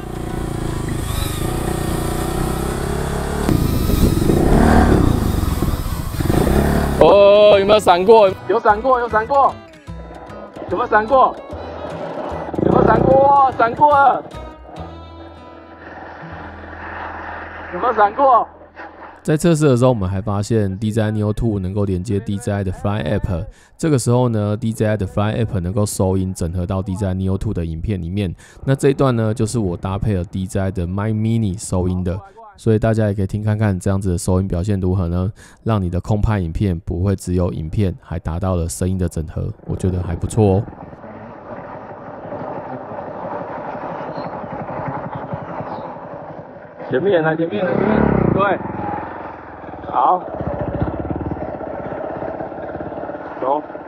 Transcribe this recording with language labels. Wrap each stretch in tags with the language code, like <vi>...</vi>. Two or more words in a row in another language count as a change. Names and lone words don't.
<zh>哦，有沒有閃過？有閃過，有閃過，有沒有閃過？有沒有閃過？閃過了！有沒有閃過？在測試的時候，我們還發現 DJI Neo 2能夠連接 DJI 的 Fly App。這個時候呢 ，DJI 的 Fly App 能夠收音，整合到 DJI Neo 2的影片裡面。那這一段呢，就是我搭配了 DJI 的 My Mini 收音的，所以大家也可以聽看看這樣子的收音表現如何呢？讓你的空拍影片不會只有影片，還達到了聲音的整合，我覺得還不錯哦。前面，對。好，走。</zh>